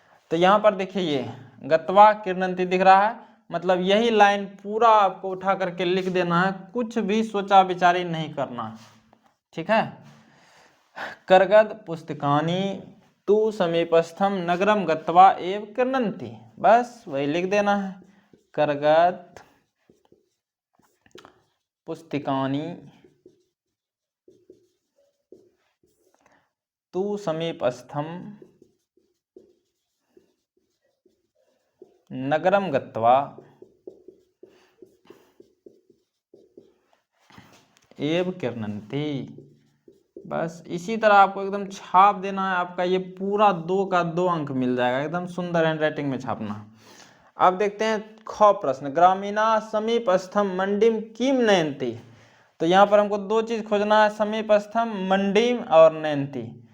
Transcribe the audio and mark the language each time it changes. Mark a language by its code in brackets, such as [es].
[hi] तो यहाँ पर देखिए ये गत्वा क्रीणन्ति दिख रहा है, मतलब यही लाइन पूरा आपको उठा करके लिख देना है, कुछ भी सोचा विचारी नहीं करना है। ठीक है। [sa] करगद पुस्तकानि तु समीपस्थम नगरम गत्वा एव क्रीणन्ति, [hi] बस वही लिख देना है। [sa] करगद पुस्तिकानि तु समीपस्थं नगरं गत्वा एव क्रीणन्ति। [hi] बस इसी तरह आपको एकदम छाप देना है। आपका ये पूरा 2 का 2 अंक मिल जाएगा, एकदम सुंदर हैंडराइटिंग में छापना। अब देखते हैं ख प्रश्न, [sa] ग्रामीणा समीपस्थम मंडीम किम नयन्ति। [hi] तो यहाँ पर हमको 2 चीज खोजना है, समीपस्थम, मंडीम और नयन्ति।